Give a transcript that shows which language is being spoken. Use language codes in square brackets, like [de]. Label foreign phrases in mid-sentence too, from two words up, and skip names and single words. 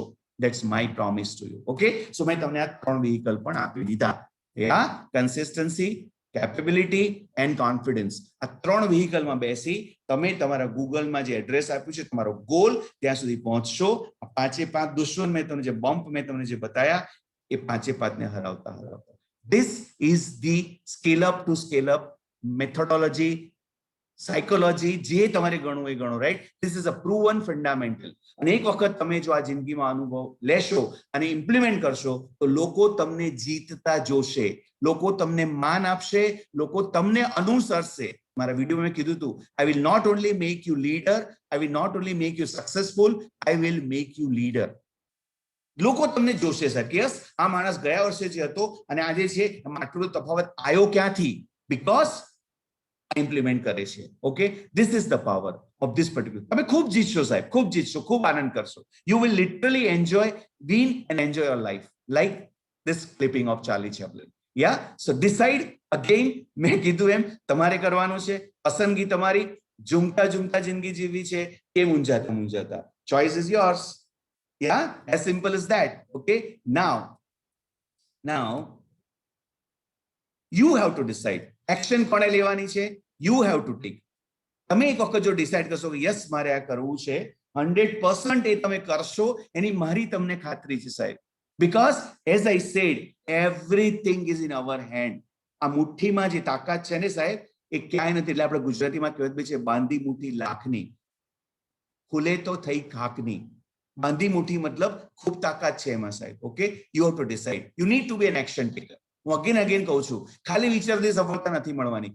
[en] That's my promise to you. Okay, so [gu] મેં તમને આ 3 વ્હીકલ પણ આપી દીધા. [en] Consistency, capability and confidence. [gu] આ 3 વ્હીકલમાં બેસી તમે તમારા ગૂગલમાં જે એડ્રેસ આપ્યું છે તમારો ગોલ ત્યાં સુધી પહોંચશો. આ 5 દુશ્મન મેં તમને જે બમ્પ મેં તમને જે બતાયા એ 5 ને હરાવતા. [en] This is the scale up to scale up methodology, psychology. [gu] જે તમારે ગણવું એ ગણો, રાઈટ? [en] This is a proven fundamental. [gu] અને એક વખત તમે જો આ જિંદગીમાં અનુભવ લેશો અને ઇમ્પ્લિમેન્ટ કરશો તો લોકો તમને જીતતા જોશે, લોકો તમને માન આપશે, લોકો તમને અનુસરશે. મારા વિડીયો મેં કીધું હતું, [en] I will not only make you leader, I will not only make you successful, I will make you leader. [gu] લોકો તમને જોશે સર કે યસ આ માણસ ગયા વર્ષે જે હતો અને આજે છે એમાં આટલો તફાવત આવ્યો ક્યાંથી? બીકોઝ ઇમ્પ્લિમેન્ટ કરે છે. [en] Okay, this is the power of this particular. [gu] તમે ખૂબ જીતશો સાહેબ, ખૂબ જીતશો, ખૂબ આનંદ કરશો. [en] You will literally enjoy, win and enjoy your life like this clipping of Charlie Chaplin. Ya, so decide again. [gu] મેં કીધું એમ તમારે કરવાનું છે, પસંદગી તમારી. ઝૂમતા ઝૂમતા જિંદગી જીવવી છે કે મૂંઝાતા મૂંઝાતા. [en] Choice is yours. Yeah, as simple as that. Okay, now you have to decide. [gu] Action કોણે લેવાની છે? [en] You have to take. [gu] તમે એક વખત જો ડિસાઈડ કરશો કે યસ મારે આ કરવું છે, 100% એ તમે કરશો એની મારી તમને ખાતરી છે સાહેબ. [en] Because as I said, everything is in our hand. [gu] આ મુઠ્ઠીમાં જે તાકાત છે ને સાહેબ એ ક્યાંય નથી. એટલે આપણે ગુજરાતીમાં કહેવત બી છે, બાંધી મુઠ્ઠી લાખની, ખુલે તો થઈ ખાકની. બાંધી મુઠ્ઠી મતલબ ખૂબ તાકાત છે એમાં સાહેબ. [en] Okay, you have to decide. You need to be an action taker. [gu] હું અગેન કહું છું, ખાલી વિચારથી સફળતા નથી મળવાની.